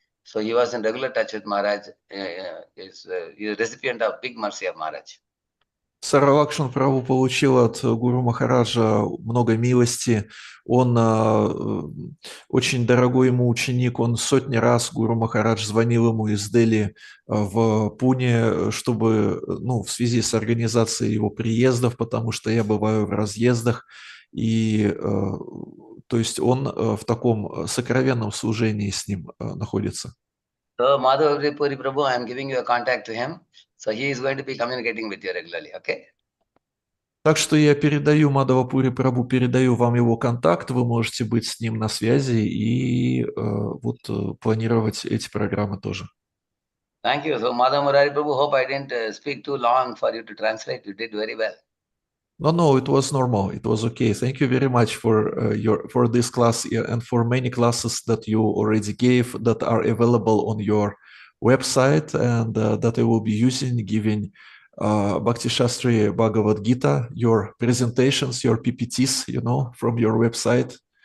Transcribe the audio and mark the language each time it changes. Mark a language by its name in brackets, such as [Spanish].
[English] So he was in regular touch with Maharaj. He is a recipient of big mercy of Maharaj. [Russian] Сарвалакшан Прабху получил от Гуру Махараджа много милости. Он очень дорогой ему ученик. Он сотни раз, Гуру Махарадж, звонил ему из Дели в Пуне, чтобы, в связи с организацией его приездов, потому что я бываю в разъездах. И, то есть он в таком сокровенном служении с ним находится. [English] So Madhavpuri Prabhu, I am giving you a contact to him. So he is going to be communicating with you regularly, okay? [Russian] Так что я передаю Мадхавапури Прабху, передаю вам его контакт, вы можете быть с ним на связи и планировать эти программы тоже. [English] Thank you. So Madhav Murari Prabhu, hope I didn't speak too long for you to translate. You did very well. No, it was normal. It was okay. Thank you very much for this class and for many classes that you already gave that are available on your website and that I will be using, giving Bhakti Shastri Bhagavad Gita, your presentations, your PPTs, from your website.